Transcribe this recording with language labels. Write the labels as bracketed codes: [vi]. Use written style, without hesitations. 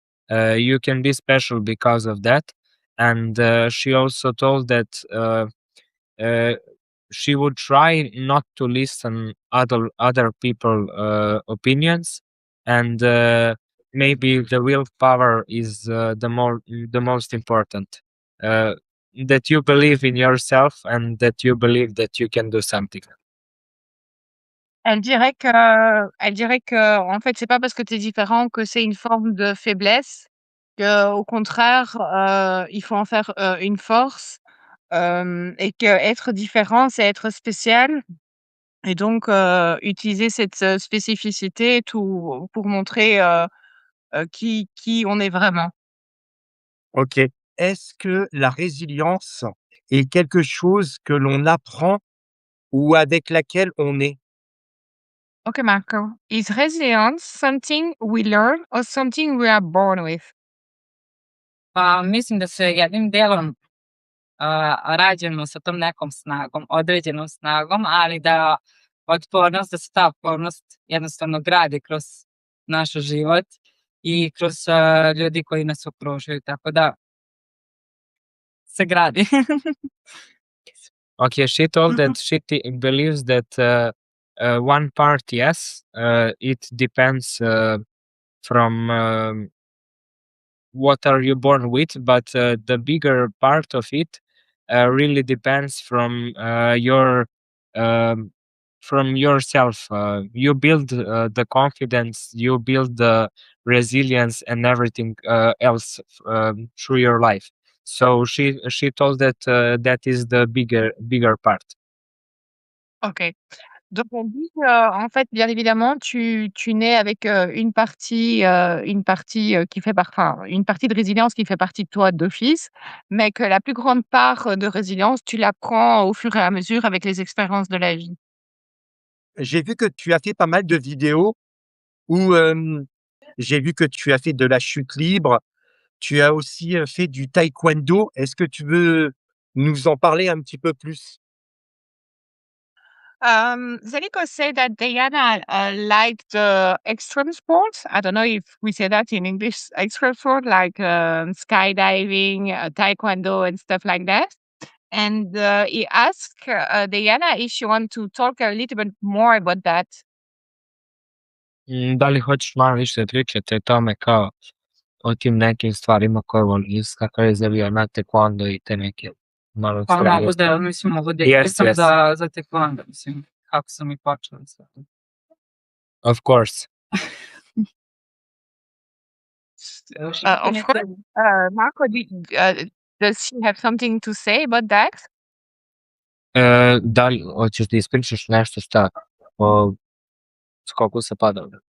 [en] You can be special because of that. And she also told that she would try not to listen other people opinions, and maybe the willpower is the most important. That you believe in yourself and that you believe that you can do something. [fr] Elle dirait que en fait, c'est pas parce que tu es différent que c'est une forme de faiblesse, qu'au contraire, il faut en faire, une force, et qu'être différent, c'est être spécial et donc utiliser cette, spécificité pour montrer, qui on est vraiment. Ok. Est-ce que la résilience est quelque chose que l'on apprend ou avec laquelle on est? [en] Okay, Marco. Is resilience something we learn or something we are born with? [sr] Pa mislim da se jednim delom rađamo sa tom nekom snagom, određenom snagom, ali da se ta otpornost jednostavno gradi kroz naš život i kroz ljudi koji nas okružuju, tako da se gradi. [en] Okay, she told that she believes that one part, yes, it depends from what are you born with, but the bigger part of it really depends from your from yourself. You build the confidence, you build the resilience, and everything else through your life. So she told that that is the bigger part. OK. [fr] Donc on dit qu'en fait, bien évidemment, tu nais avec, une partie, qui fait enfin, une partie de résilience qui fait partie de toi d'office, mais que la plus grande part, de résilience, tu l'apprends au fur et à mesure avec les expériences de la vie. J'ai vu que tu as fait pas mal de vidéos où, j'ai vu que tu as fait de la chute libre. Tu as aussi, fait du taekwondo. Est-ce que tu veux nous en parler un petit peu plus? [en] Zeliko said that Diana liked extreme sports. I don't know if we say that in English, extreme sport like skydiving, taekwondo, and stuff like that. And he asked Diana if she want to talk a little bit more about that. [sr] Da li hoćeš malo više pričati o tome kao o tim nekim stvarima koje voliš, kakav je za aviona, taekwondo i te neke malo Pa stvari? mogu da, mislim, mogu da [en] Yes, [sr] ispričam [en] yes. [sr] za taekwondo, mislim, kako sam i počela sa tim. [en] Of course. Of course, Marco, does she have something to say about that? [sr] Da li hoćeš da ispričaš nešto šta o skoku sa padalom?